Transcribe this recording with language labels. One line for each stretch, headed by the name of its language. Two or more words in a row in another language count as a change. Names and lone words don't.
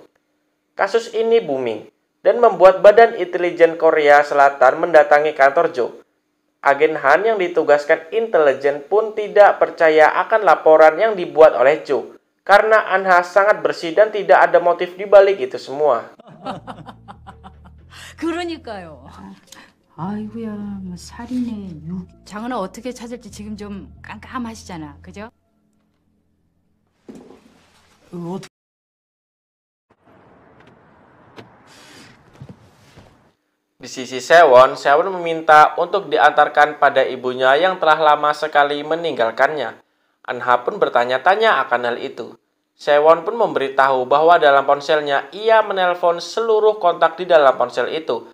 Indonesian: Kasus ini booming, dan membuat Badan Intelijen Korea Selatan mendatangi kantor Joe. Agen Han yang ditugaskan intelijen pun tidak percaya akan laporan yang dibuat oleh Joe, karena Anha sangat bersih dan tidak ada motif di balik itu semua.
Korean: 그러니까요. 아이고야, 뭐 살인에 장은아 어떻게 찾을지 지금 좀 깜깜하시잖아, 그죠?
Indonesian: Di sisi Sewon meminta untuk diantarkan pada ibunya yang telah lama sekali meninggalkannya. Anha pun bertanya-tanya akan hal itu. Sewon pun memberitahu bahwa dalam ponselnya ia menelpon seluruh kontak di dalam ponsel itu.